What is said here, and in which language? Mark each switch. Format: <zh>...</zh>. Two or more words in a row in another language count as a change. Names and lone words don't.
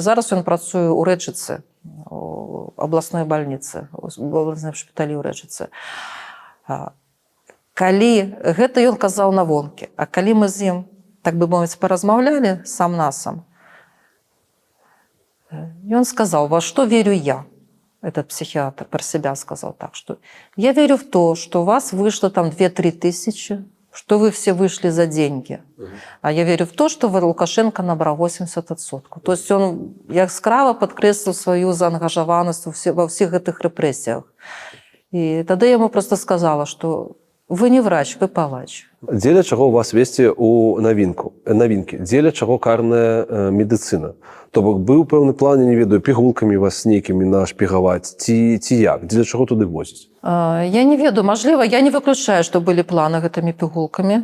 <be>Зараз ён працуе ў Рэчыцы, у абласной бальніцы, у абласным шпіталі ў Рэчыцы. Калі гэта ён казаў на вонкі, а калі мы з ім, так бы мовіць, паразмаўлялі сам-насам, ён сказал,</be> <ru>во что верю я, этот психиатр про себя сказал так, что я верю в то, что у вас вышло там 2-3 тысячи, что вы все вышли за деньги. А я верю в то, что Лукашенко набрал 80%. То есть он яскрава подкреслил свою заангажаванасць во всех этих репрессиях. И тогда я ему просто сказала, что вы не врач, вы палач.</ru> <be>Дзеля чаго у вас весці ў навінкі? Дзеля чаго карная медыцына? То бок быў пэўны план, я не ведаю, пігулкамі вас нейкімі нашпігаваць, ці як? Дзеля чаго туды возіць? Я не ведаю, мажліва, я не выключаю, што былі планы гэтымі пігулкамі.</be>